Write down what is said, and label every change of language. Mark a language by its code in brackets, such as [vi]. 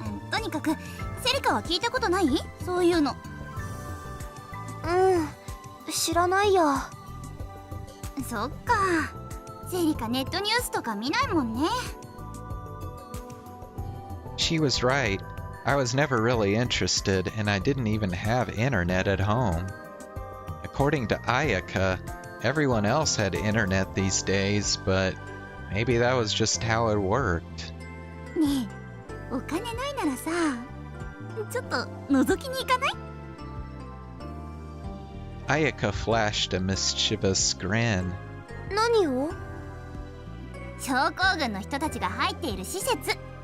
[ja] とにかくセリカは聞いたことない？そういうの。知らないよ。そっか、セリカネットニュースとか見ないもんね。 [en] She was right. I was never really interested, and I didn't even have internet at home. According to Ayaka, everyone else had internet these days, but maybe that was just how it worked. [ja] ねえ、お金ないならさ、ちょっと覗きに行かない？ [en] Ayaka flashed a mischievous grin. [ja] 何を？症候群の人たちが入っている施設。